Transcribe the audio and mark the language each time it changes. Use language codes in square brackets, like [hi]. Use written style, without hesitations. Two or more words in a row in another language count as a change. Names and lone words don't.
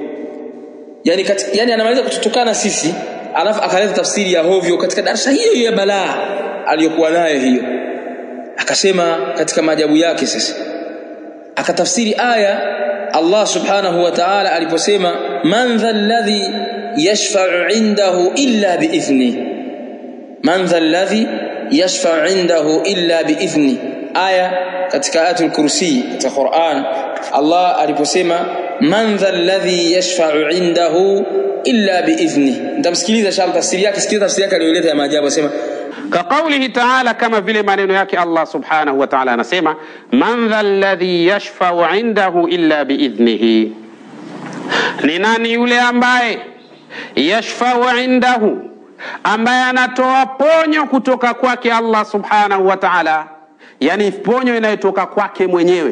[sw] Yani anamaliza kututukana sisi, alafu akaleta tafsiri ya hovyo katika darasa hiyo ya balaa aliyokuwa nayo hiyo. Akasema katika maajabu yake sasa, akatafsiri aya Allah [ar] سبحانه وتعالى [sw] aliposema [ar] من ذا الذي يشفع عنده إلا بإذن, من ذا الذي يشفع عنده إلا بإذن. [sw] Aya katika [ar] آية الكرسي [sw] katika Qur'an, Allah aliposema [ar] من ذا الذي يشفع عنده إلا بإذن. [sw] Nitamsikiliza shamba tafsiri yake, sikiliza tafsiri yake aliyoleta ya maajabu. Asema [ar] كقوله تعالى, [sw] kama vile maneno yake Allah [ar] سبحانه وتعالى [sw] anasema [ar] من ذا الذي يشفع عنده إلا بإذنه, [sw] ni nani yule ambaye [ar] يشفع عنده, [sw] ambaye anatoa ponyo kutoka kwake Allah [ar] سبحانه وتعالى, [sw] yani ponyo inayotoka kwake mwenyewe.